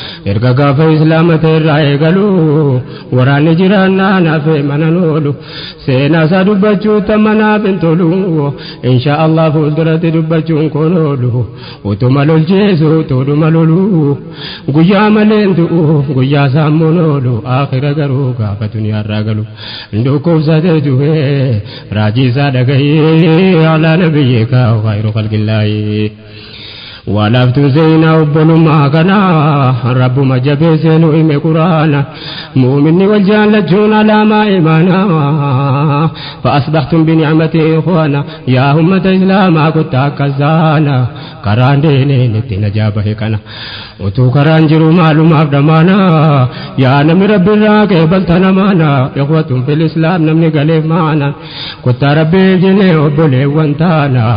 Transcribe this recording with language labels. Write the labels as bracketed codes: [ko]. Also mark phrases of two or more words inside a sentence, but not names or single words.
[om] Erga gaafa Islaama ta'e irraa eegalu, waraanni jiraannaa naafee mana noolu, seenaa isaa dubbachuu tamma naaf hin tolu, [ar] إن شاء الله [om] fuulduratti dubbachuun kun oolu, utuma lolchiisu tuudhuma lolu, guyyaa maleen du'u, guyyaa saammuun oolu, aakhira garuu gaafa duniyaa irraa galu, dhukkubsatee du'e, raajii isaa dhaga'ee, [ar] على نبيك خير خلق الله. [om] Walaaftuu seenaa obbolummaa kana, Rabbuma jabeessee nu hime Qur'aana. Muuminni wal jaallachuun alaamaa imaana. [ar] فأصبحتم بنعمته إخوانا. [om] Yaa ummata Islaamaa kottaa akka zaana. Karaan deemeen itti najaa bahe kana. Utuu karaan jiru maalumaaf dhamaana. Yaa namni Rabbi irraa qeebalta namaana. [ar] إخوة في الإسلام [om] namni galeef maana. Kottaa Rabbiif jennee obboleewwan taana.